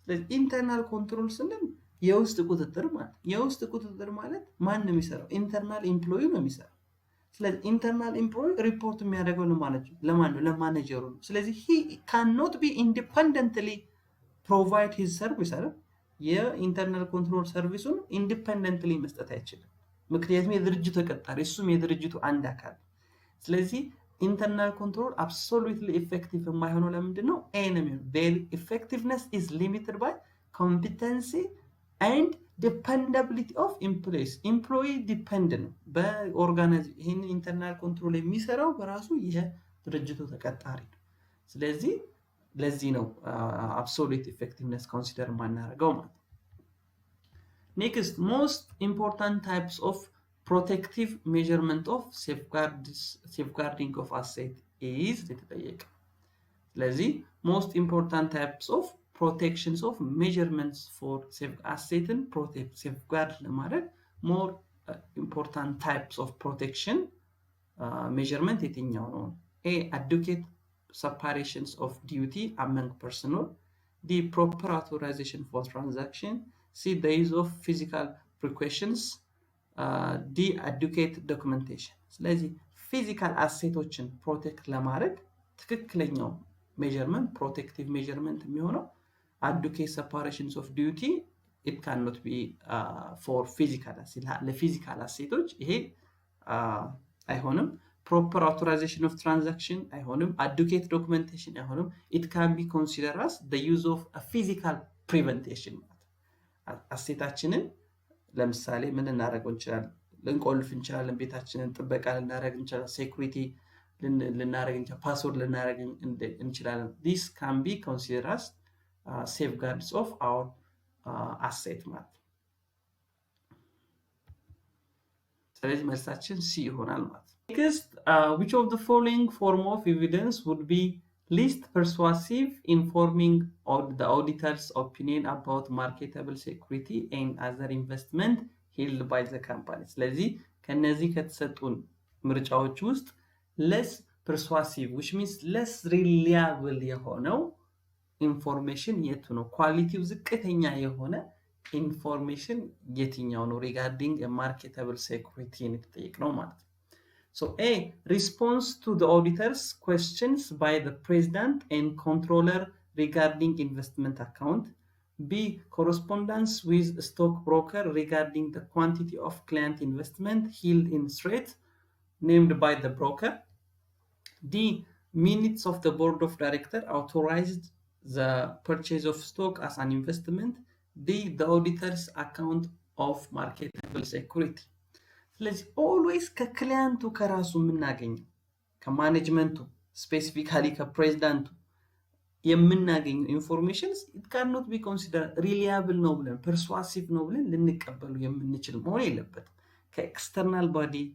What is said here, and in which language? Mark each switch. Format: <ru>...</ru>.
<am>internal control ስንል የውስጥ ቁጥጥር ማለት ማን ነው የሚሰራው? ኢንተርናል ኤምፕሎይ ነው የሚሰራው። ስለዚህ ኢንተርናል ኤምፕሎይ ሪፖርት የሚያደርገው ለማን ነው? ለማኔጀሩ ነው። ስለዚህ</am> <en>he cannot be independently provide his service</en> <am>አይደል? የኢንተርናል ኮንትሮል ሰርቪሱን ኢንዲፔንደንትሊ መስጠት አይችልም። ምክንያቱም የድርጅቱ ተቀጣሪ እሱም የድርጅቱ አንድ አካል። ስለዚህ ኢንተርናል ኮንትሮል አብሶሉትሊ ኢፌክቲቭ የማይሆነው ለምንድን ነው?</am> <en>their effectiveness is limited by competency and dependability of employees.</en> <am>employee depend ነው በኦርጋናይዜሽን። ይሄን ኢንተርናል ኮንትሮል የሚሰራው በራሱ የድርጅቱ ተቀጣሪ ነው። ስለዚህ ለዚህ ነው አብሶሉት ኢፌክቲቭነስ ኮንሲደር ማናደርገው ማለት ነው።</am> <en>ኔክስት ሞስት ኢምፖርታንት ታይፕስ ኦፍ ፕሮቴክቲቭ ሜዠርመንት ኦፍ ሴፍጋርዲንግ ኦፍ አሴት ኢዝ</en> <am>የተጠየቀ። ስለዚህ</am> <en>ሞስት ኢምፖርታንት ታይፕስ ኦፍ protections of measurements for asset protect safeguard ለማድረግ more important types of protection measurement</en> <am>የትኛው ነው?</am> <en>A, adequate separations of duty among personnel. D, proper authorization for transaction. C, the use of physical precautions. D, adequate documentation.</en> <am>ስለዚህ ፊዚካል አሴቶችን ፕሮቴክት ለማድረግ ትክክለኛው ሜዠርመንት ፕሮቴክቲቭ ሜዠርመንት የሚሆነው</am> <en>adequate separations of duty. it cannot be for physical asset.</en> <am>ለፊዚካል አሴቶች ይሄ አይሆንም።</am> <en>proper authorization of transaction አይሆንም። adequate documentation አይሆንም። it can be considered as the use of a physical prevention.</en> <am>አሴታችንን ለምሳሌ ምን ልናደርገው እንችላለን? ልንቆልፍ እንችላለን። ቤታችንን ጥበቃ ልናደርግ እንችላለን። ሴኩሪቲ ልናደርግ እንችላለን። ፓስወርድ ልናደርግ እንችላለን።</am> <en>this can be considered as safeguards of our asset</en> <am>ማለት ነው። ስለዚህ መልሳችን ሲ ይሆናል ማለት ነው።</am> <en>next, which of the following form of evidence would be least persuasive in forming the auditor's opinion about marketable security and other investment held by the company?</en> <am>ስለዚህ ከነዚህ ከተሰጡን ምርጫዎች ውስጥ</am> <en>less persuasive which means less reliable</en> <am>የሆነው ኢንፎርሜሽን የቱ ነው? ኳሊቲው ዝቅተኛ የሆነ ኢንፎርሜሽን የትኛው ነው?</am> <en>ሪጋርዲንግ ማርኬተብል ሴኩሪቲ</en> <am>የተጠየቅነው ማለት ነው።</am> <en>So A, response to the auditor's questions by the president and controller regarding investment account. B, correspondence with stockbroker regarding the quantity of client investment held in threat named by the broker. D, minutes of the board of director authorized the purchase of stock as an investment. D, the auditor's account of marketable security.</en> <am>ስለዚህ ኦልዌይስ ከክላይንቱ ከራሱ የምናገኘው ከማኔጅመንቱ ስፔሲፊካሊ ከፕሬዚዳንቱ የምናገኘው ኢንፎርሜሽንስ</am> <en>it cannot be considered reliable</en> <am>ነው ብለን persuasive ነው ብለን ልንቀበሉ የምንችል መሆን የለበትም። ከኤክስተርናል ባዲ</am>